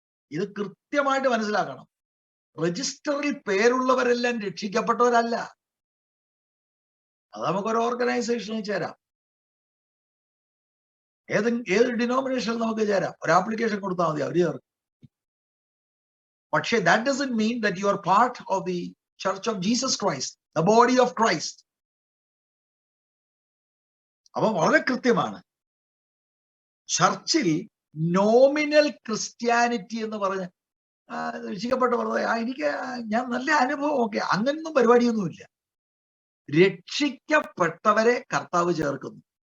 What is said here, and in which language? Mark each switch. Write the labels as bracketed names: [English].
[Malayalam] ഇത് കൃത്യമായിട്ട് മനസ്സിലാക്കണം. രജിസ്റ്ററിൽ പേരുള്ളവരെല്ലാം രക്ഷിക്കപ്പെട്ടവരല്ല. അത് നമുക്കൊരു ഓർഗനൈസേഷനിൽ ചേരാം, ഏത് ഡിനോമിനേഷനിൽ നമുക്ക് ചേരാം. ഒരു ആപ്ലിക്കേഷൻ കൊടുത്താൽ മതി, അവർ ചേർക്കും. പക്ഷേ [English] that doesn't mean that you are part of the Church of Jesus Christ, the body of Christ. [Malayalam] അപ്പൊ വളരെ കൃത്യമാണ്. ചർച്ചിൽ നോമിനൽ ക്രിസ്ത്യാനിറ്റി എന്ന് പറഞ്ഞ് രക്ഷിക്കപ്പെട്ട് പറഞ്ഞത് ഞാൻ നല്ല അനുഭവം, ഓക്കെ, അങ്ങനൊന്നും പരിപാടിയൊന്നുമില്ല. രക്ഷിക്കപ്പെട്ടവരെ കർത്താവ് ചേർക്കുന്നു.